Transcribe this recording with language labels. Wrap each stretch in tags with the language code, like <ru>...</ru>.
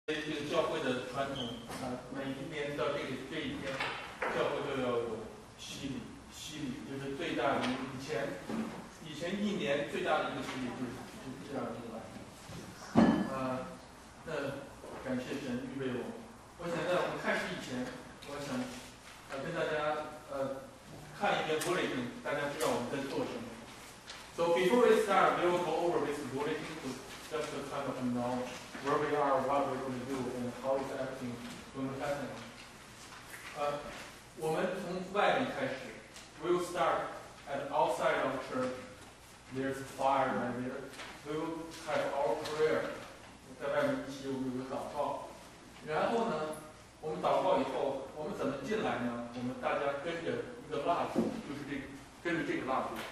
<zh>这个教会的传统每一年到这一天，教会都要有洗礼，就是最大的以前一年最大的一个洗礼就是这样子来。那感谢神预备我。我想在我们开始以前，我想跟大家看一遍 bulletin， 大家知道我们在做什么。</zh> <en>So before we start, we will go over this bulletin to just to kind of know where we are, what we're going to do, and how is everything going to happen.</en> <zh>我们从外面开始</zh> <en>we will start at outside of church. There's fire right there. We will have our prayer.</en> <zh>在外面一起我们有个祷告。然后呢，我们祷告以后，我们怎么进来呢？我们大家跟着一个蜡烛，就是跟着这个蜡烛。</zh>